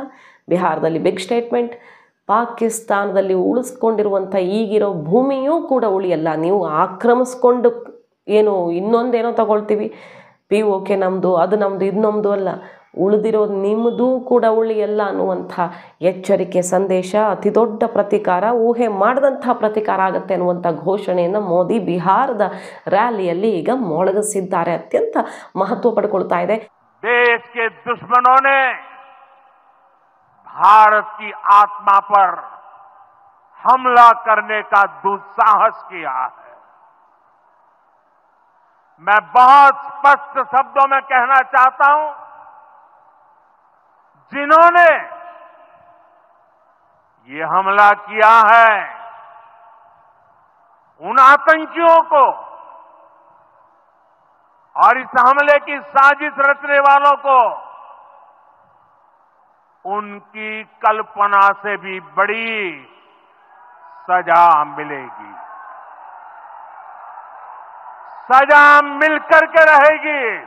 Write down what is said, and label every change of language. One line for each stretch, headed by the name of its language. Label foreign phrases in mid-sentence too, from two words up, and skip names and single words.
Kannada: ಬಿಹಾರದಲ್ಲಿ
English: big statement,
Kannada: ಪಾಕಿಸ್ತಾನದಲ್ಲಿ ಉಳಿಸ್ಕೊಂಡಿರುವಂಥ ಈಗಿರೋ ಭೂಮಿಯೂ ಕೂಡ ಉಳಿಯಲ್ಲ, ನೀವು ಆಕ್ರಮಿಸ್ಕೊಂಡು ಏನು ಇನ್ನೊಂದೇನೋ ತಗೊಳ್ತೀವಿ, POK ನಮ್ಮದು, ಅದು ನಮ್ಮದು, ಇದು ನಮ್ಮದು ಅಲ್ಲ, ಉಳಿದಿರೋದು ನಿಮ್ಮದು ಕೂಡ ಉಳಿಯಲ್ಲ ಅನ್ನುವಂಥ ಎಚ್ಚರಿಕೆ ಸಂದೇಶ, ಅತಿ ದೊಡ್ಡ ಪ್ರತಿಕಾರ, ಊಹೆ ಮಾಡಿದಂಥ ಪ್ರತಿಕಾರ ಆಗುತ್ತೆ ಅನ್ನುವಂಥ ಘೋಷಣೆಯನ್ನು ಮೋದಿ ಬಿಹಾರದ ರ್ಯಾಲಿಯಲ್ಲಿ ಈಗ ಮೊಳಗಿಸಿದ್ದಾರೆ. ಅತ್ಯಂತ ಮಹತ್ವ ಪಡ್ಕೊಳ್ತಾ ಇದೆ.
Hindi: देश के दुश्मनों ने भारत की आत्मा पर हमला करने का दुस्साहस किया है। मैं बहुत स्पष्ट शब्दों में कहना चाहता हूं, जिन्होंने ये हमला किया है उन आतंकियों को और इस हमले की साजिश रचने वालों को उनकी कल्पना से भी बड़ी सजा मिलेगी, सजा मिलकर के रहेगी।